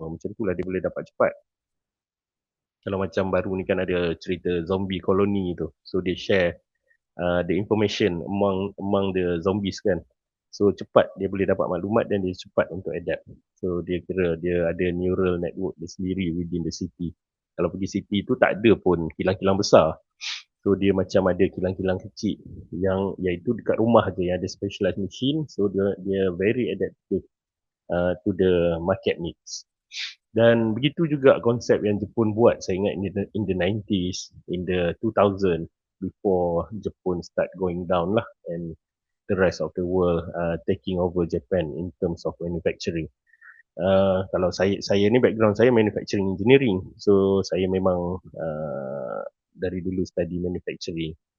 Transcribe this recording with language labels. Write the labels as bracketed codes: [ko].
[ms] Macam itulah dia boleh dapat cepat. Kalau macam baru ni kan ada cerita zombie colony tu. So dia [en] share the information among the zombies kan. [ms] So cepat dia boleh dapat maklumat dan dia cepat untuk adapt. So dia kira dia ada neural network dia sendiri [en] within the city. [ms] Kalau pergi city tu tak ada pun kilang-kilang besar. So dia macam ada kilang-kilang kecil yang iaitu dekat rumah je yang ada [en] specialized machine. So dia very adaptive to the market needs. [ms] Dan begitu juga konsep yang Jepun buat. Saya ingat [en] in the 90s, in the 2000 before Jepun start going down lah and the rest of the world taking over Japan in terms of manufacturing. [ms] Kalau saya ni background saya manufacturing engineering. So saya memang dari dulu study manufacturing.